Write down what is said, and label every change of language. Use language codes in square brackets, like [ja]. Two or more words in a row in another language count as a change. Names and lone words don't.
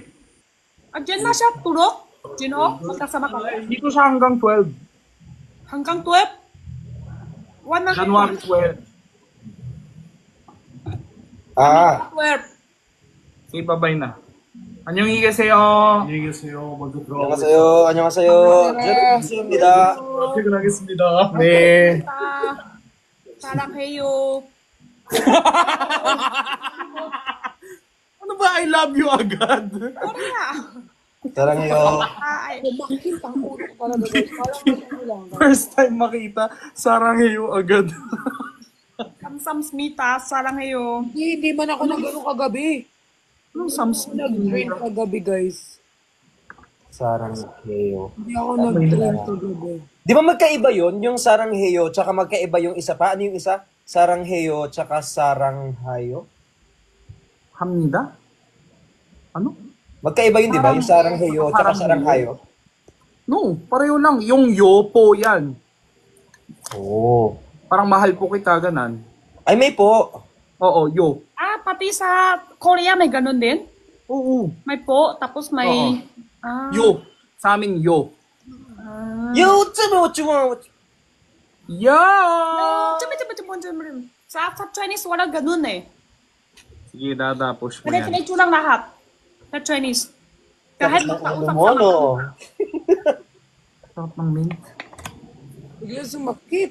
[tl] Diyan na siya, tulok. Gino, magkasama ka. Dito siya hanggang 12. Hanggang 12? January 12. Ah. 12. [en] Say bye-bye [tl] na. [ko] 안녕하세요. 안녕하세요. 먼저 안녕하세요. 안녕하세요. 반갑습니다. 퇴근하겠습니다. 네. 사랑해요. [tl] Ano ba? [en] I love you agad. Korea. [ko] 사랑해요. [tl] Sumakit ang ulo ko talaga, guys. Parang ano lang. First time makita, sarangheyo agad. [ko] 감사합니다. 사랑해요. [tl] Hindi man ako nag-ano kagabi. Anong Samsung? Nag-train kagabi, guys. [ko] 사랑해요. [tl] Hindi ako nag-train kagabi. Di ba magkaiba yun? Yung sarangheyo, tsaka magkaiba yung isa pa. Ano yung isa? Sarangheyo, tsaka saranghayo? [ko] 합니다? Ano? [tl] Magkaiba yun, di ba? Yung sarangheyo, tsaka saranghayo. No, pareho lang. Yung yo po yan. Oo. Parang mahal po kita, ganan. Ay, may po. Oo, yo. Pati sa Korea may ganun din? Oo. May po, tapos may... Yo. Sa amin, yo. Yo, tsaba, [en] what you want? [tl] Yo! Sa Chinese wala ganun eh. Sige, push mo yan. Diretso lang lahat. Sa Chinese. Kahit Ano mo, no? Sarap ng mint. Bigla sumakit.